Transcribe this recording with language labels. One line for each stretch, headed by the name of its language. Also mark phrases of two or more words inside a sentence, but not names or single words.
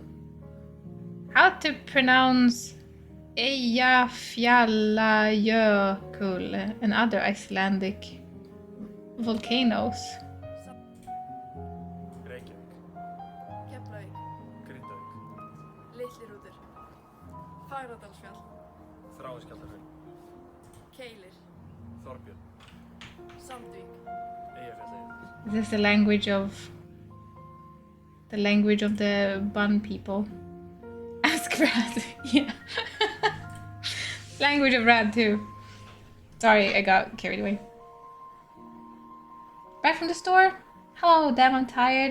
English: How to pronounce Eyjafjallajökull and other Icelandic volcanoes? Reykjavík, Keflavík, Grindavík, Litli-Hrútur, Fagradalsfjall, Þráiskjaldafell, Keilir, Þorbjörn, Sandvík, Eyjafjallajökull. Is this the language of the Bun people? Ask Rad. Yeah. Language of Rad too. Sorry, I got carried away. Back from the store? Hello, damn, I'm tired.